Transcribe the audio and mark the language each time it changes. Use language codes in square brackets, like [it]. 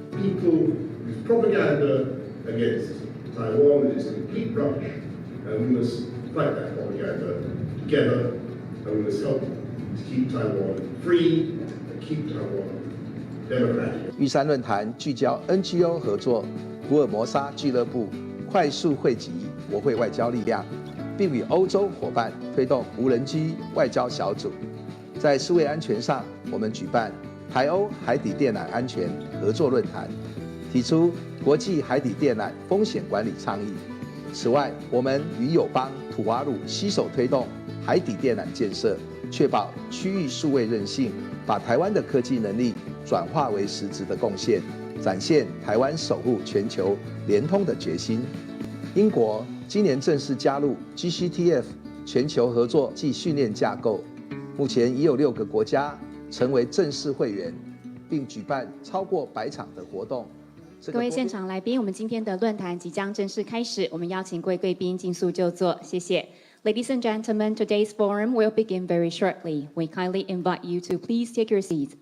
[en] People with propaganda against Taiwan is complete rubbish, and we must fight that propaganda together, and we must help to keep Taiwan free and keep Taiwan democratic. [zh] 玉山论坛聚焦 NGO 合作、福尔摩沙俱乐部，快速汇集国会外交力量，并与欧洲伙伴推动无人机外交小组。在数位安全上，我们举办台欧海底电缆安全合作论坛，提出国际海底电缆风险管理倡议。此外，我们与友邦土瓦鲁携手推动海底电缆建设，确保区域数位韧性，把台湾的科技能力转化为实质的贡献，展现台湾守护全球联通的决心。英国今年正式加入 GCTF 全球合作暨训练架构，目前已有6个国家成为正式会员，并举办超过100场的活动。各位现场来宾，我们今天的论坛即将正式开始，我们邀请各位贵宾尽速就座，谢谢。 [en] Ladies and gentlemen, today's forum will begin very shortly. We kindly invite you to please take your seats.